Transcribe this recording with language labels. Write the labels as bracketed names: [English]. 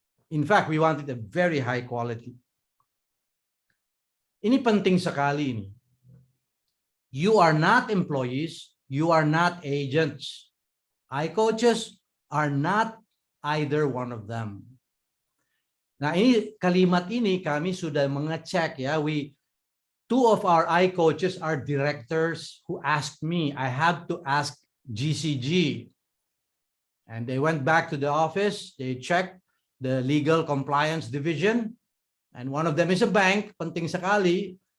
[English] In fact, we want it a very high quality. [Indonesian] Ini penting sekali ini. [English] You are not employees, you are not agents. iCoaches are not either one of them. [Indonesian] Nah, ini kalimat ini kami sudah mengecek ya. [English] 2 of our iCoaches are directors who asked me. I have to ask GCG. And they went back to the office, they checked the legal compliance division. And one of them is a bank, [Indonesian] penting sekali.